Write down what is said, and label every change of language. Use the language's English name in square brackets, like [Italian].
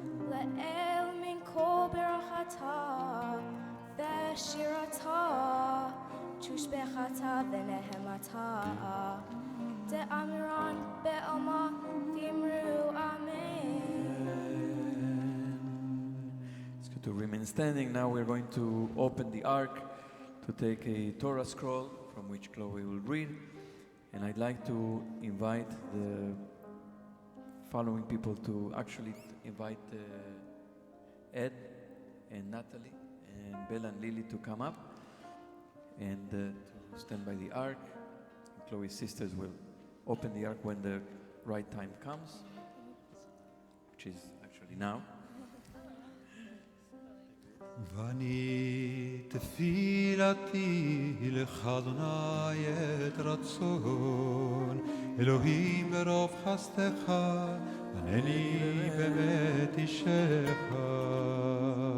[Aramaic] לאל מן כל ברכתה ושירתה, תושבחתה ונהמתה, דאמרן בעלמא ואמרו אמן. [English] It's good to remain standing. Now we're going to open the ark to take a Torah scroll from which Chloe will read. And I'd like to invite the following people to actually invite Ed and Natalie and Bella and Lily to come up and to stand by the ark. Chloe's sisters will open the ark when the right time comes, which is actually now. [Hebrew] ואני תפילתי לך אדוני את רצון, אלוהים ברוב חסדך, ענני באמת אישך.